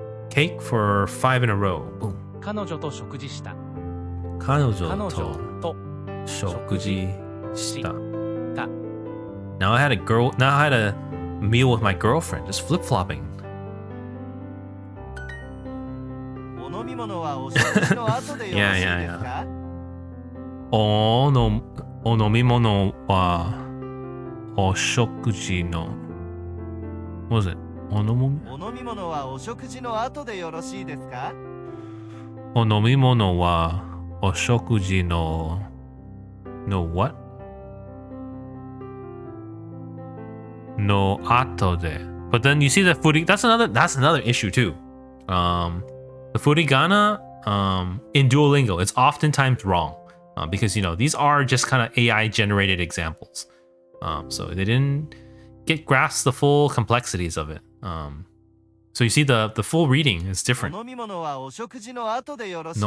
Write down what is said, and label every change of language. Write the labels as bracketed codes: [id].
[en] Cake for 5 in a row. Boom. [ja] 彼女と食事した Kanojo 彼女 to と shokuji shita. た [en] Now I had a meal with my girlfriend, just flip-flopping. [ja] お飲み物はお食事の後でよろしいですか [en] Oh no. [ja] お飲み物はお食事の [en] What was it? [ja] お飲み物はお食事の後でよろしいですか？お飲み物はお食事の [en] No what? No 後で But then you see the that's another issue too. The furigana in Duolingo, it's oftentimes wrong because these are just kind of AI generated examples. So they didn't get grasp the full complexities of it. So you see the full reading is different. [ja] お飲み物はお食事の後でよろしいです